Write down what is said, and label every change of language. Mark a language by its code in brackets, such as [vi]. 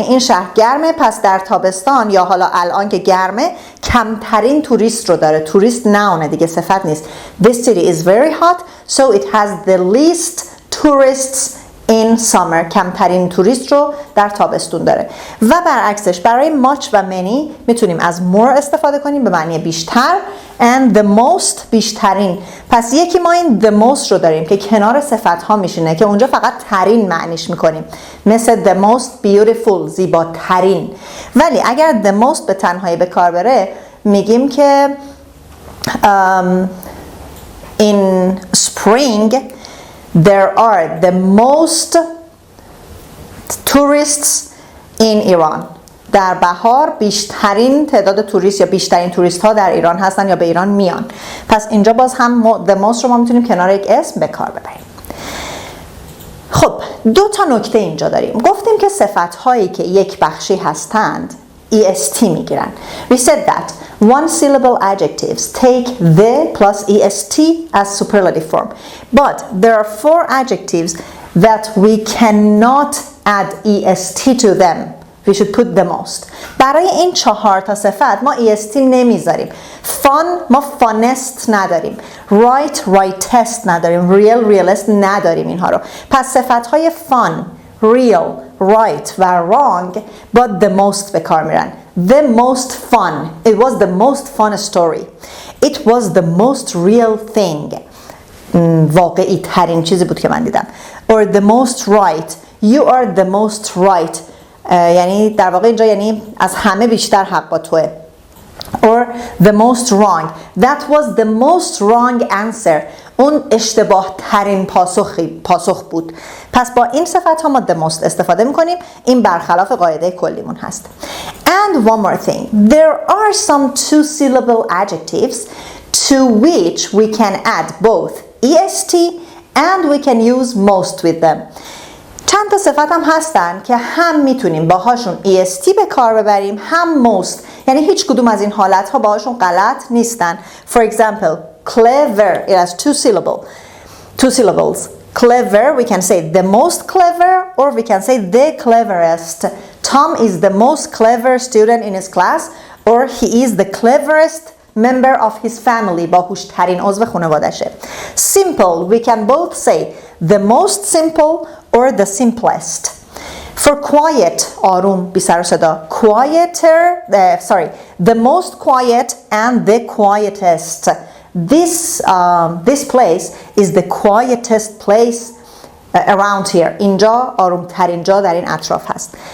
[fa] یعنی این شهر گرمه، پس در تابستان یا حالا الان که گرمه کمترین توریست رو داره. توریست ناونه دیگه، صفت نیست. [en] This city is very hot so it has the least tourists in summer. [fa] کمترین توریست رو در تابستون داره. و برعکسش برای much و many میتونیم از more استفاده کنیم به معنی بیشتر and the most بیشترین. پس یکی ما این the most رو داریم که کنار صفت ها میشینه که اونجا فقط ترین معنیش میکنیم، مثل the most beautiful زیباترین. ولی اگر the most به تنهایی به کار بره میگیم که [en] in spring there are the most tourists in Iran. [fa] در بهار بیشترین تعداد توریست یا بیشترین توریست ها در ایران هستن یا به ایران میان. پس اینجا باز هم the most رو ما میتونیم کنار یک اسم به کار ببریم. خب دو تا نکته اینجا داریم. گفتیم که صفت هایی که یک بخشی هستند est میگیرن. [en] We said that one syllable adjectives take the plus est as superlative form. But there are 4 adjectives that we cannot add est to them. We should put the most. [fa] برای این 4 تا صفت ما est نمیذاریم. fun ما funest نداریم. rightest نداریم. realist نداریم اینها رو. پس صفت های fun, real, right و wrong but the most به کار میرن. [en] The most fun. It was the most fun story. It was the most real thing. [fa] واقعی ترین چیزی بود که من دیدم. [en] Or the most right. You are the most right. [fa] یعنی در واقع اینجا یعنی از همه بیشتر حق با توه. [en] Or the most wrong. That was the most wrong answer. [fa] اون اشتباه ترین پاسخ بود. پس با این صفت ها ما the most استفاده میکنیم. این برخلاف قاعده کلیمون هست. [en] And one more thing. There are some 2 syllable adjectives to which we can add both est and we can use most with them. [fa] چند تا صفت هم هستن که هم میتونیم باهاشون est به کار ببریم هم most. یعنی هیچ کدوم از این حالت ها باهاشون غلط نیستن. [en] For example, clever, it has 2 syllables. Clever, we can say the most clever or we can say the cleverest. Tom is the most clever student in his class or he is the cleverest member of his family. [fa] باهوشترین عضو خانواده‌شه. [en] Simple, we can both say the most simple or the simplest. For quiet, [fa] آروم بی سر و صدا. [en] The most quiet and the quietest. This place is the quietest place around here. [fa] اینجا آروم ترین جا در این اطراف هست.